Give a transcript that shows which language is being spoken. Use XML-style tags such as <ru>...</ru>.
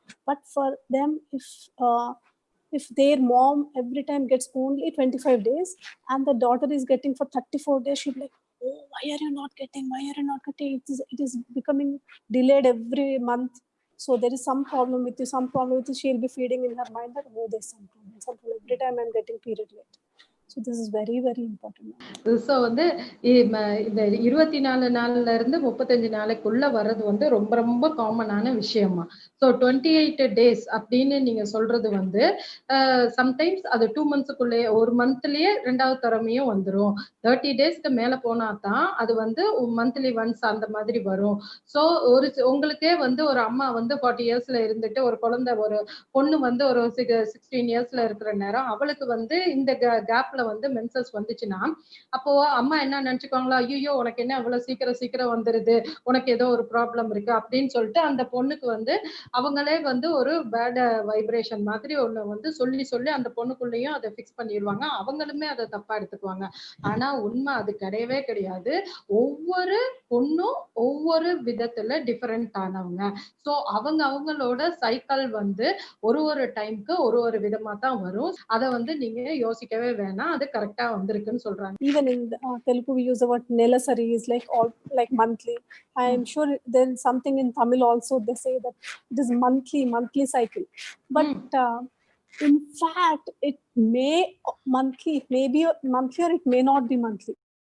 <en>But for them, if their mom every time gets only 25 days and the daughter is getting for 34 days, she'll be like, oh, why are you not getting? Why are you not getting? It is becoming delayed every month. So there is some problem with you, some problem with you. She'll be feeding in her mind that, oh, there's some problem. Some problem. Every time I'm getting period late. So this is very, very important.</en> <ta>So வந்து இந்த 24 நாள்ல இருந்து 35 நாளைக்குள்ள வர்றது வந்து ரொம்ப ரொம்ப காமனான விஷயமா. ஸோ 28 டேஸ் அப்படின்னு நீங்க சொல்றது வந்து சம்டைம்ஸ் அது 2 மந்த்ஸுக்குள்ளேயே, ஒரு மந்த்லயே 2வது தரமையும் வந்துரும். 30 டேஸ்க்கு மேல போனா தான் அது வந்து மந்த்லி ஒன்ஸ் அந்த மாதிரி வரும். ஸோ உங்களுக்கே வந்து ஒரு அம்மா வந்து 40 இயர்ஸ்ல இருந்துட்டு ஒரு குழந்தை, ஒரு பொண்ணு வந்து ஒரு 16 இயர்ஸ்ல இருக்கிற நேரம் அவளுக்கு வந்து இந்த கேப்ல வந்து மென்சஸ் வந்துச்சுன்னா, அப்போ அம்மா என்ன நினைச்சுக்குவாங்களா, ஐயோ உனக்கு என்ன அவ்வளவு சீக்கிரம் சீக்கிரம் வந்துருது, உனக்கு ஏதோ ஒரு ப்ராப்ளம் இருக்கு அப்படின்னு சொல்லிட்டு அந்த பொண்ணுக்கு வந்து அவங்களே வந்து ஒரு பேட் வைப்ரேஷன் மாதிரி ஒண்ணு வந்து சொல்லி சொல்லி அந்த பொண்ணுக்குள்ளேயும் அதை பிக்ஸ் பண்ணிடுவாங்க. அவங்களுமே அதை தப்பா எடுத்துக்குவாங்க. ஆனா உண்மை அது கிடையவே கிடையாது. ஒவ்வொரு பொண்ணும் ஒவ்வொரு விதத்துல டிஃபரெண்ட் ஆனவங்க. சோ அவங்களோட சைக்கிள் வந்து ஒரு டைம்க்கு ஒரு விதமா தான் வரும். அதை வந்து நீங்க யோசிக்கவே வேணாம், அது கரெக்டா வந்திருக்குன்னு சொல்றாங்க.</ta> <en>Even in Telugu, we use the word nelasari is like monthly. I am sure there is something in Tamil also. They say that it is monthly cycle. But in fact, it may monthly, it may be monthly or it may not be monthly.</en>